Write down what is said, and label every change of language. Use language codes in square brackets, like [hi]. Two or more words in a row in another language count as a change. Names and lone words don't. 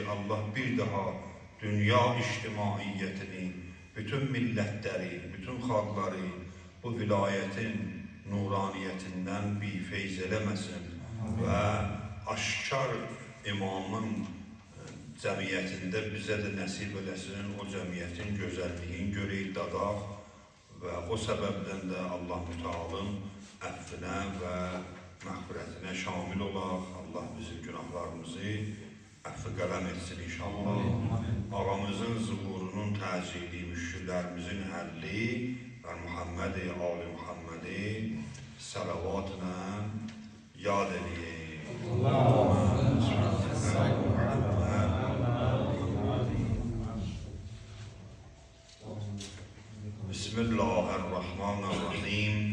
[az] Allah bir daha dünya ictimaiyyətini, bütün millətləri, bütün xalqları bu vilayətin nuraniyyətindən bifeyz eləməsin və aşkar imamın cəmiyyətində bizə də nəsib eləsin, o cəmiyyətin gözəlliyin görək, dadaq və o səbəbdən də Allah Mütealın əfvinə və məğfirətinə şamil olaq. Allah bizim günahlarımızı əfv qələm etsin inşallah. Ağamızın zuhurunun təcili, müşküllərimizin həlli və Muhammed-i Ali Muhammed-i salavatla yad edeyim. [ar] Bismillahirrahmanirrahim.